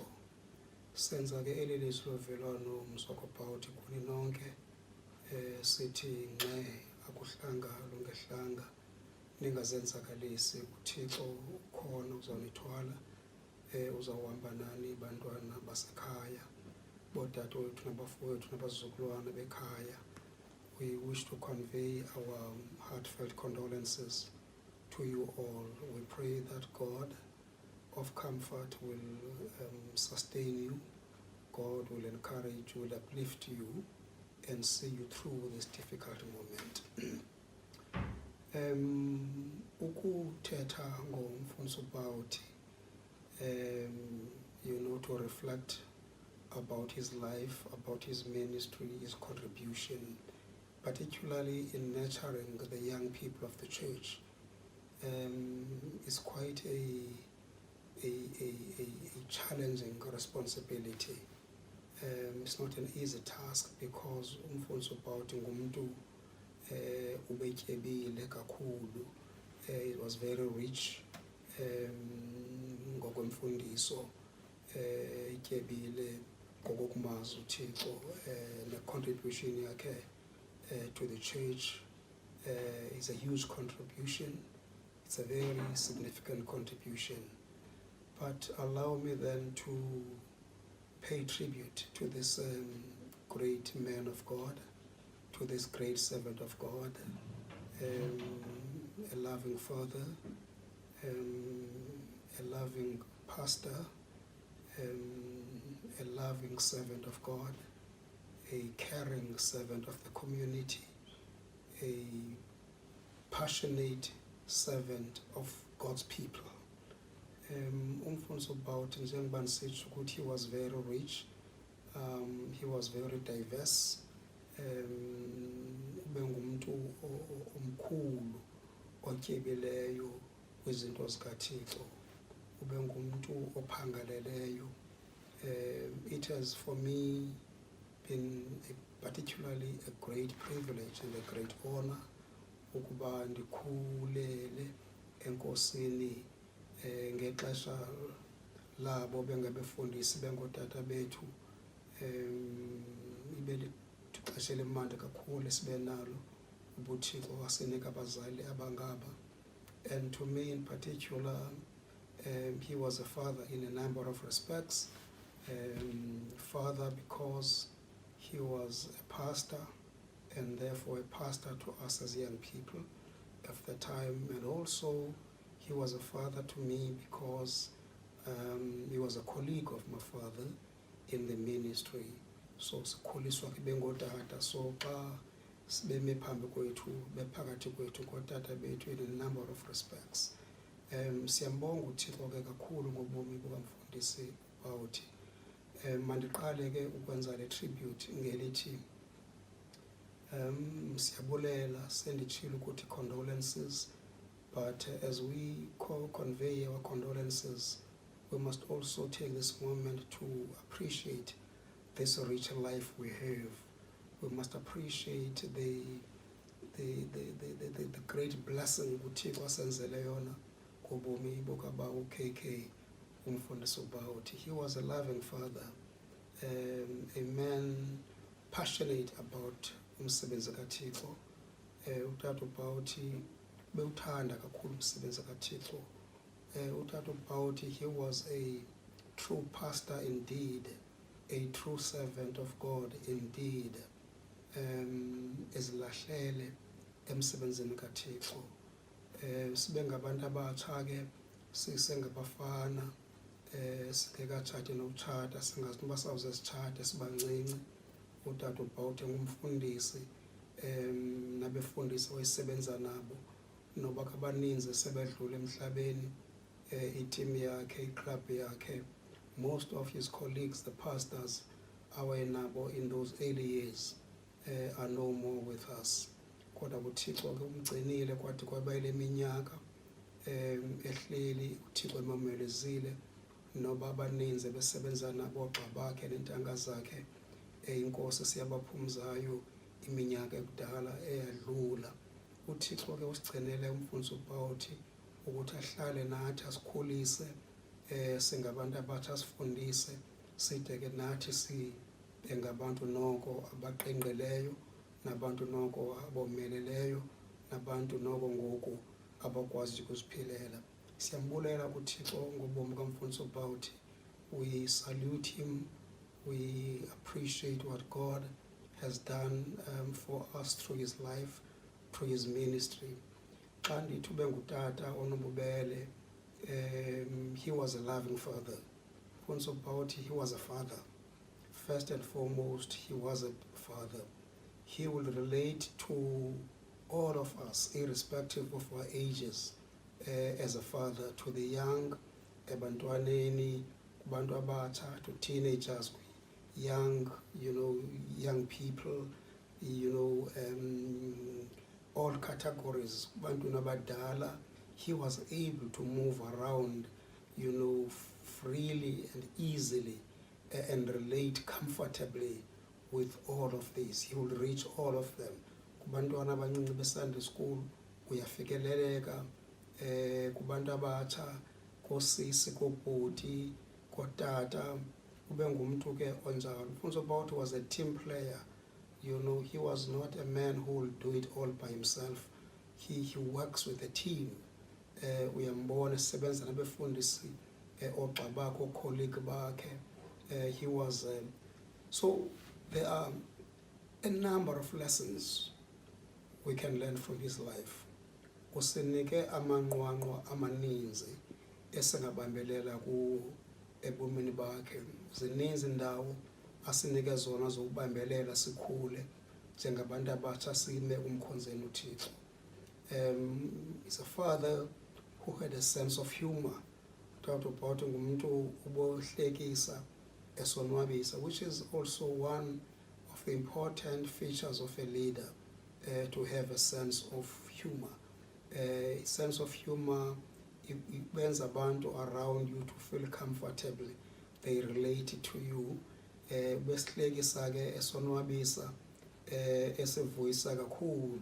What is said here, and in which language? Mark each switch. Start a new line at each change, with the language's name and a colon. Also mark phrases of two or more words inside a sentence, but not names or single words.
Xhosa: Senza ke eli lizwi lovelwano mzakwaBout kuni nonke, sithi nxe akuhlanga lungehlanga, ningazenzakalisi. uThixo ukhona uzawunithwala, uzawuhamba nani bantwana basekhaya, boodade wethu nabafowethu nabazukulwana bekhaya.
English: We wish to convey our heartfelt condolences to you all. We pray that God of comfort will sustain you. God will encourage you, will uplift you, and see you through this difficult moment.
Xhosa: Ukuthetha ngomfundisi uBout,
English: to reflect about his life, about his ministry, his contribution, particularly in nurturing the young people of the church, is quite a challenging responsibility. It's not an easy task because
Xhosa: umfundisi uBout ngumuntu ubetyebile kakhulu.
English: It was very rich
Xhosa: ngokwemfundiso, ityebile ngokokumazi uThixo, ne-contribution yakhe
English: to the church is a huge contribution. It's a very significant contribution. But allow me then to pay tribute to this great man of God, to this great servant of God, a loving father, a loving pastor, a loving servant of God, a caring servant of the community, a passionate servant of God's people.
Xhosa: Umfundisi uBout, njengoba ndisitsho ukuthi,
English: he was very rich, he was very diverse,
Xhosa: ube ngumuntu omkhulu otyebileyo kwizinto zikaThixo, ube ngumuntu ophangaleleyo.
English: It has for me been particularly a great privilege and a great honor
Xhosa: ukuba ndikhulele enkosini ngexesha labo bengabefundisi bengootata bethu. Ibe lixesha elimandi kakhulu sibe nalo ubuThixo wasinika abazali abangaba.
English: And to me in particular, he was a father in a number of respects. Father because he was a pastor, and therefore a pastor to us as young people of the time, and also he was a father to me because he was a colleague of my father in the ministry.
Xhosa: So sikhuliswa ke bengootata, so xa sibeme phambi kwethu bephakathi kwethu ngootata bethu
English: in a number of respects.
Xhosa: Siyambonga uThixo ke kakhulu ngobomi bukamfundisi uBout. Mandiqale ke ukwenza le tribute ngelithi siyabulela, senditshilo ukuthi
English: condolences, but as we convey our condolences, we must also take this moment to appreciate this rich life we have. We must appreciate the great blessing
Xhosa: uThixo asenzele yona ngobomi bokaba uKK umfundisi uBout.
English: He was a loving father, a man passionate about
Xhosa: umsebenzi kaThixo. Utata uBout bewuthanda kakhulu umsebenzi kaThixo. Utata uBout,
English: he was a true pastor indeed, a true servant of God indeed.
Xhosa: Ezilahlele emsebenzini kaThixo. Sibe ngabantu abatsha ke sisengabafana sikekatshati nokutshata singazi uba sawuze sitshate sibancinci. Utata uBout ngumfundisi nabefundisi wayesebenza nabo noba kabaninzi sebedlula emhlabeni. Iteam yakhe, iclub yakhe,
English: most of his colleagues, the pastors awayenabo in those early years are no more with us.
Xhosa: Kodwa uThixo ke umgcinile kwathi kwabayile iminyaka ehleli uThixo emamelezile noba abaninzi besebenza nabo ogxa bakhe nentanga zakhe. Inkosi siyabaphumzayo iminyaka ekudala eyadlula. uThixo ke usigcinele umfundisi uBout ukuthi ahlale nathi asikhulise singabantu abatsha sifundise side ke nathi sibe ngabantu noko abaqenqeleyo nabantu noko abomeleleyo nabantu noko ngoku abakwazi ukuziphilela. Siyambulela kuThixo ngobomi kamfundisi uBout.
English: We salute him. We appreciate what God has done for us through his life, through his ministry.
Xhosa: Xa ndithi ube ngutata onobubele,
English: he was a loving father.
Xhosa: Mfundisi uBout,
English: he was a father. First and foremost, he was a father. He will relate to all of us, irrespective of our ages, as a father, to the young,
Xhosa: ebantwaneni, kubantu abatsha,
English: to teenagers, young, young people, all categories,
Xhosa: kubantu nabadala.
English: He was able to move around, freely and easily and relate comfortably with all of these. He will reach all of them.
Xhosa: Kubantwana abancinci beSunday school uyafikeleleka, kubantu abatsha, koosisi, koobhuti, kootata, ube ngumuntu ke onjalo.
English: Mfundisi uBout was a team player. He was not a man who will do it all by himself. He works with a team.
Xhosa: Uyambona esebenza nabefundisi ogxa bakhe, ocolleague bakhe.
English: He was so there are a number of lessons we can learn from his life.
Xhosa: Usinike amanqwanqwa amaninzi esingabambelela ku ebomini bakhe. Zininzi indawo asinike zona zokubambelela sikhule njengabantu abatsha sime umkhonzeni uThixo.
English: He's a father who had a sense of humor.
Xhosa: Utata uBout ngumuntu ubohlekisa esonwabisa,
English: which is also one of the important features of a leader, to have a sense of humor. A sense of humor, it brings abantu around you to feel comfortably. They relate to you.
Xhosa: Besihlekisa ke esonwabisa, esivuyisa kakhulu.